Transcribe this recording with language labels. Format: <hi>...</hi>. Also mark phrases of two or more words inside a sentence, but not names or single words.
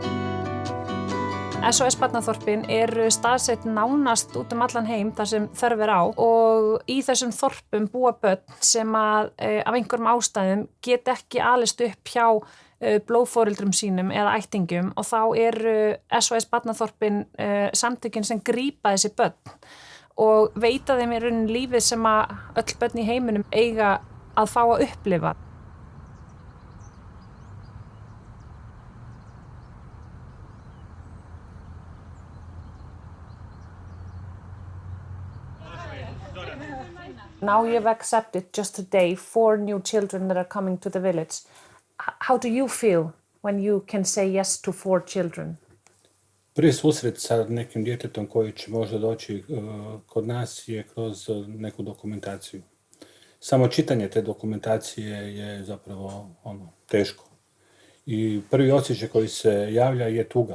<is>SOS Barnaþorpin eru staðsett nánast út allan heim þar sem þörf er á og í þessum þorpum búa börn sem af einhverjum ástæðum get ekki alist upp hjá blóðforeldrum sínum eða ættingjum og þá eru SOS Barnaþorpin samtökin sem grípa þessi börn og veita þeim í rauninni lífið sem að öll börn í heiminum eiga að fá að upplifa.</is> <en>Now you've accepted just today 4 new children that are coming to the village. How do you feel when you can say yes to 4 children?</en> <hr>Prvi susret sa nekim djetetom koji će možda doći kod nas je kroz neku dokumentaciju. Samo čitanje te dokumentacije je zapravo teško. I prvi osjećaj koji se javlja je tuga.</hr>